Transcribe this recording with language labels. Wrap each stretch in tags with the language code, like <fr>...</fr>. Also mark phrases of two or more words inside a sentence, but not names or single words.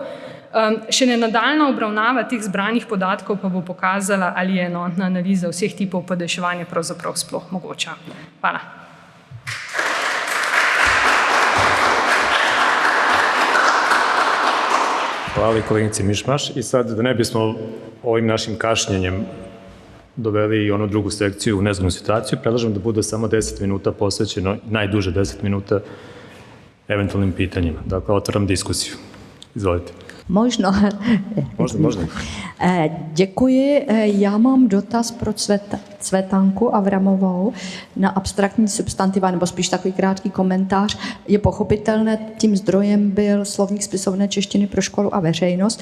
<sl>Še nadaljnja obravnava teh zbranih podatkov pa bo pokazala, ali je enotna analiza vseh tipov podaljševanja pravzaprav sploh mogoča. Hvala.</sl> <sr>Hvala koleginici Mišmaš. I sad, da ne bismo ovim našim kašnjenjem doveli i onu drugu sekciju u nezgodnu situaciju, predlažem da bude samo 10 minuta posvećeno, najduže 10 minuta, eventualnim pitanjima. Dakle, otvaram diskusiju. Izvolite.</sr> <sk>Možno. Možno.</sk> <cs>Děkuji. Já mám dotaz pro Cvetanku Avramovou na abstraktní substantiva, nebo spíš takový krátký komentář. Je pochopitelné, tím zdrojem byl slovník spisovné češtiny pro školu a veřejnost.</cs>